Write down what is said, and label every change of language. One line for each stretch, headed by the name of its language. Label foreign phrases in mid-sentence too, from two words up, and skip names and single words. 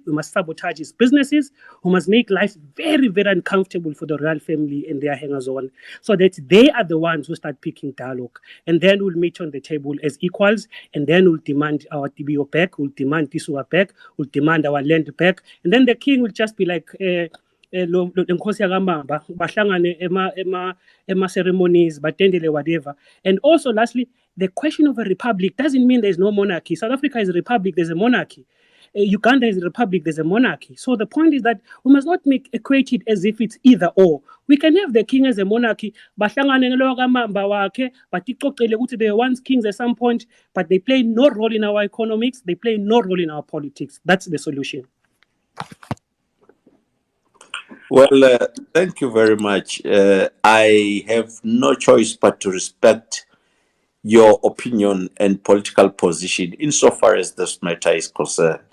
English: We must sabotage his businesses. We must make life very, very uncomfortable for the royal family and their hangers-on, so that they are the ones who start picking dialogue. And then we'll meet on the table as equals, and then we'll demand our TBO back, we'll demand Tisua back, we'll demand our land back. And then the king will just be like,
Swati: lenkosi yakamamba bahlangane ema ceremonies batendele whatever.
English: And also lastly, the question of a republic doesn't mean there's no monarchy. South Africa is a republic, there's a monarchy. Uganda is a republic, there's a monarchy. So the point is that we must not equate it as if it's either or. We can have the king as a monarchy,
Swati: bahlangane nalo kamamba wakhe, batixoxele ukuthi
English: they were once kings at some point, but they play no role in our economics, they play no role in our politics. That's the solution. Well, thank you very much. I have no choice but to respect your opinion and political position insofar as this matter is concerned.